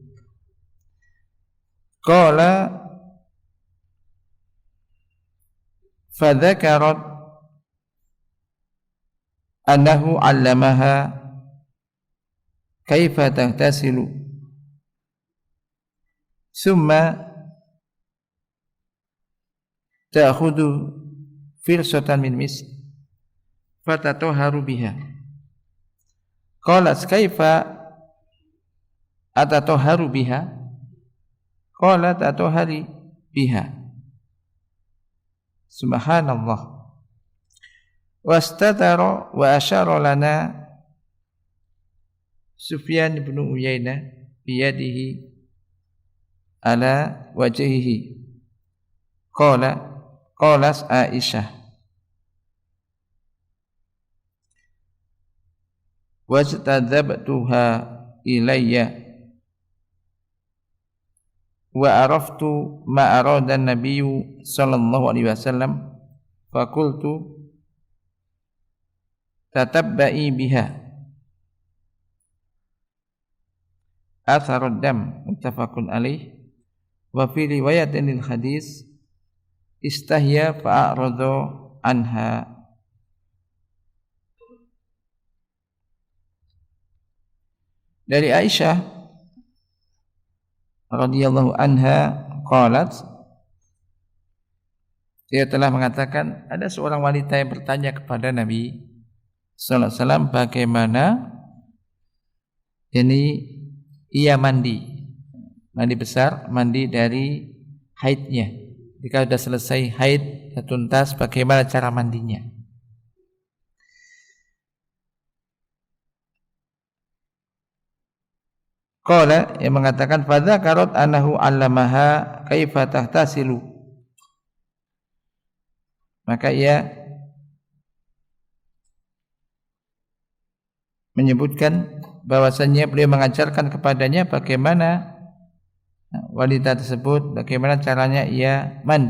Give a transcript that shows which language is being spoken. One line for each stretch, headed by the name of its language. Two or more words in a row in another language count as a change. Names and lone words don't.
Arabic: قال فذكرت أنه علمها كيف تغتسل ثم تأخذ فرصة من مسك فتطهر بها. قالت كيف أتطهر بها? قال تطهري بها. Subhanallah. واستتر وأشار لنا سفيان بن عيينة بيده على وجهه. قالت عائشة واجتذبتها إلي وعرفت ما أراد النبي صلى الله عليه وسلم فقلت تتبعي بها أثر الدم متفق عليه وفي رواية للحديث استحيا فأعرض عنها.
Indonesian: Dari Aisyah
Arabic: رضي الله عنها قالت,
Indonesian: dia telah mengatakan ada seorang wanita yang bertanya kepada Nabi
Arabic: صلى الله عليه وسلم
Indonesian: bagaimana ini ia mandi besar, mandi dari haidnya. Jika sudah selesai haid, tuntas, bagaimana cara mandinya?
Arabic: Qala,
Indonesian: yang mengatakan
Arabic: فذكرت أنه علمها كيف تغتسل.
Indonesian: Maka ia menyebutkan bahwasannya beliau mengajarkan kepadanya bagaimana wanita tersebut, bagaimana caranya ia mandi.